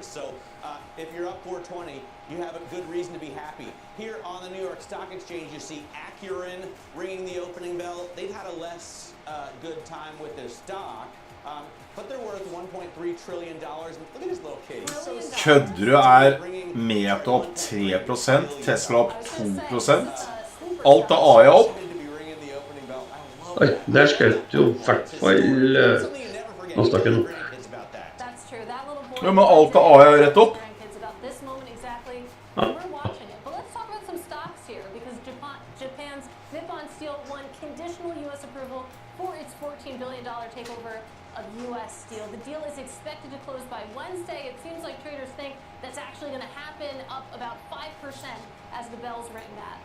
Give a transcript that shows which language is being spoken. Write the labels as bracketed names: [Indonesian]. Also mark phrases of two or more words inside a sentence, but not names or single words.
[English] So if you're up 420, you have a good reason to be happy. Here on the New York Stock Exchange, you see Acuren ringing the opening bell. They've had a less good time with their stock, but they're worth $1.3 trillion. And look at this little kid. He's so sad. [Norwegian] Kødder du? Meta opp 3%, Tesla opp 2%. Alt av AI opp. Oi, der skjøt jo I hvert fall Nasdaqen opp. Ja, men alt av AI er rett opp. Ja. [English] Japan's Nippon Steel won conditional U.S. approval for its $14 billion takeover of U.S. Steel. The deal is expected to close by Wednesday. It seems like traders think that's actually going to happen, up about 5% as the bells ring that.